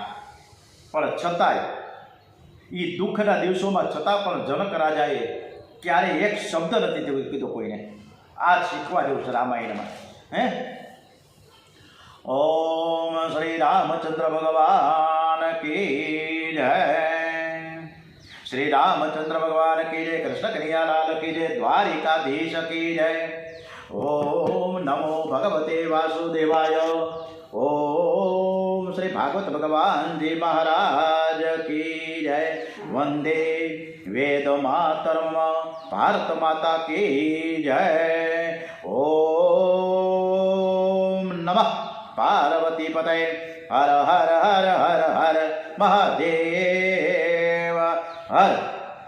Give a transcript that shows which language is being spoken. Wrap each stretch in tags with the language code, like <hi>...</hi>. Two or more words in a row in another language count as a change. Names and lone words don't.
<gu>પણ છતાંય એ દુઃખના દિવસોમાં છતાં પણ જનક રાજાએ ક્યારેય એક શબ્દ નથી કીધો કોઈને. આ શીખવા જેવું છે રામાયણમાં.</gu> <hi>ओम श्री रामचंद्र भगवान की जय. श्री रामचंद्र भगवान की जय. कृष्ण कन्हैयालाल की जय. द्वारिकाधीश की जय.</hi> <sa>ओम नमो भगवते वासुदेवाय.</sa> <hi>ओम श्री भागवत भगवान जी महाराज की जय. वंदे वेद मातरम भारत माता की जय.</hi> <sa>ओम नमः पार्वती पतय.</sa> <gu>હર હર હર હર હર મહાદેવ. હર</gu>